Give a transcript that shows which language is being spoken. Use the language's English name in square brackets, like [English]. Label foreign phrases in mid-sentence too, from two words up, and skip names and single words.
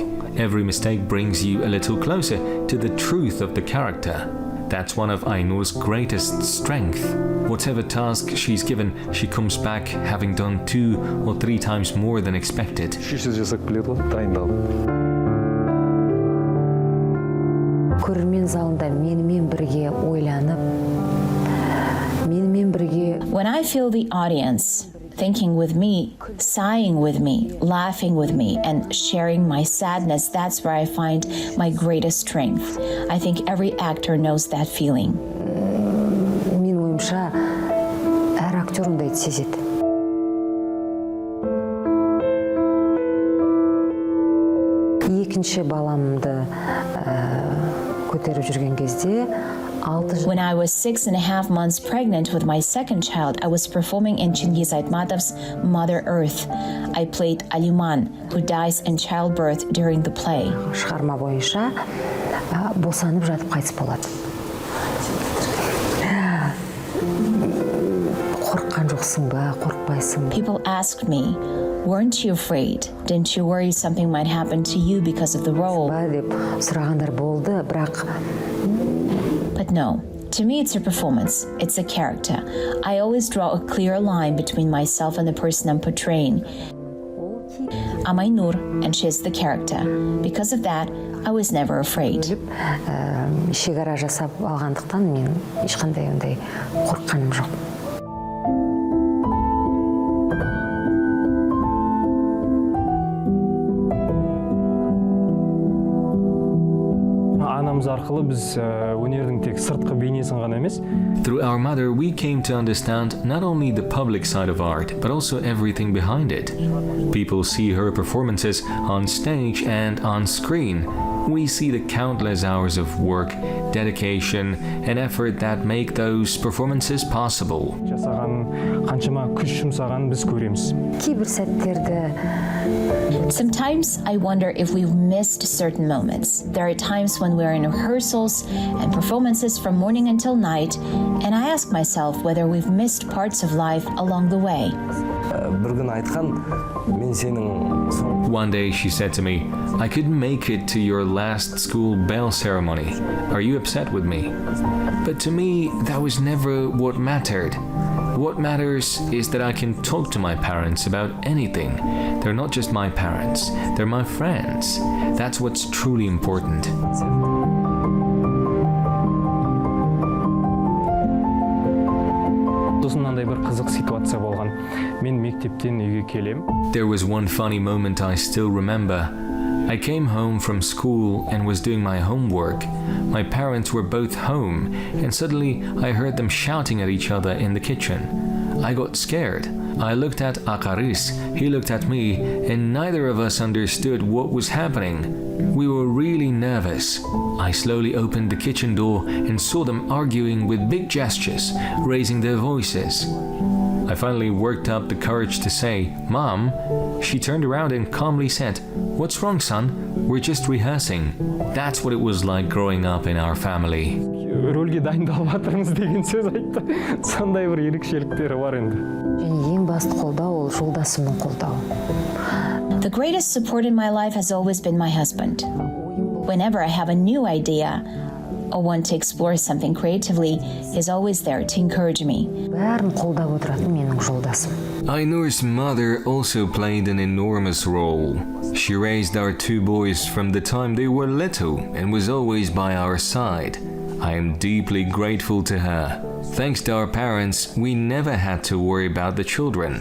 [English] Every mistake brings you a little closer to the truth of the character. That's one of Ainur's greatest strength. Whatever task she's given, she comes back having done 2 or 3 times more than expected. [Kazakh] көрермен залында менімен бірге ойланып, менімен бірге [English] When I feel the audience thinking with me, sighing with me, laughing with me, and sharing my sadness, that's where I find my greatest strength. I think every actor knows that feeling. [Kazakh] мен ойымша әр актер ондайды сезеді. Екінші баламды көтеріп жүрген кезде 6 жыл [English] When I was 6.5 months pregnant with my second child, I was performing in Chingiz Aytmatov's Mother Earth. I played Aliman, who dies in childbirth during the play. [Kazakh] шығарма бойынша босанып жатып қайтыс болады. Қорыққан жоқсың ба, қорықпайсың ба? [English] People asked me, weren't you afraid? Didn't you worry something might happen to you because of the role? [Kazakh] деп сұрағандар болды, бірақ [English] But no, to me it's a performance, it's a character. I always draw a clear line between myself and the person I'm portraying. I'm Ainur, and she's the character. Because of that, I was never afraid. [Kazakh] шекара жасап алғандықтан мен ешқандай ондай қорыққаным жоқ. Анамыз арқылы біз өнердің тек сыртқы бейнесін ғана емес. [English] Through our mother, we came to understand not only the public side of art, but also everything behind it. People see her performances on stage and on screen. We see the countless hours of work, dedication, and effort that make those performances possible. [Kazakh] Жасаған, қаншама күш жұмсаған біз көреміз. Кейбір сәттерді [English] Sometimes I wonder if we've missed certain moments. There are times when we're in rehearsals and performances from morning until night, and I ask myself whether we've missed parts of life along the way. [Kazakh] Бір күн айтқан, мен сенің [English] One day she said to me, I couldn't make it to your last school bell ceremony. Are you upset with me? But to me, that was never what mattered. What matters is that I can talk to my parents about anything. They're not just my parents, they're my friends. That's what's truly important. [Kazakh] Осындай бір қызық ситуация болған. Мен мектептен үйге келем. [English] There was one funny moment I still remember. I came home from school and was doing my homework. My parents were both home, and suddenly I heard them shouting at each other in the kitchen. I got scared. I looked at Akaris, he looked at me, and neither of us understood what was happening. We were really nervous. I slowly opened the kitchen door and saw them arguing with big gestures, raising their voices. I finally worked up the courage to say, Mom. She turned around and calmly said, What's wrong, son? We're just rehearsing. That's what it was like growing up in our family. [Kazakh] Рөлге дайындалып жатырмыз деген сөз айтты. Сондай бір ерекшеліктері бар енді. және ең басты қолдау ол жолдасымның қолдауы. [English] The greatest support in my life has always been my husband. Whenever I have a new idea or want to explore something creatively, he's always there to encourage me. [Kazakh] Бәрін қолдап отыратын менің жолдасым. [English] Ainur's mother also played an enormous role. She raised our two boys from the time they were little and was always by our side. I am deeply grateful to her. Thanks to our parents, we never had to worry about the children.